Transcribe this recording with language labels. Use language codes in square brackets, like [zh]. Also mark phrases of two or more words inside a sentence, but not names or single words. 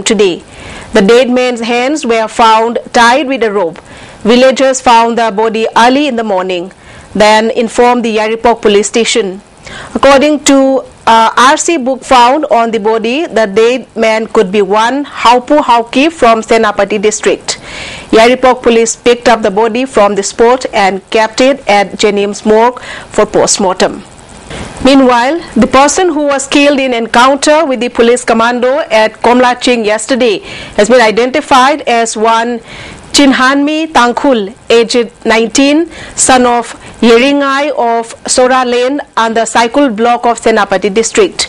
[en] today. The dead man's hands were found tied with a rope. Villagers found the body early in the morning, then informed the Yaripok police station. According to RC book found on the body, the dead man could be one Haupu Hauki from Senapati district. Yaripok police picked up the body from the spot and kept it at Jennings morgue for post-mortem. Meanwhile, the person who was killed in encounter with the police commando at Komlaching yesterday has been identified as one Chinhanmi Tangkhul, aged 19, son of Yeringai of Sora Lane and the cycle block of Senapati district.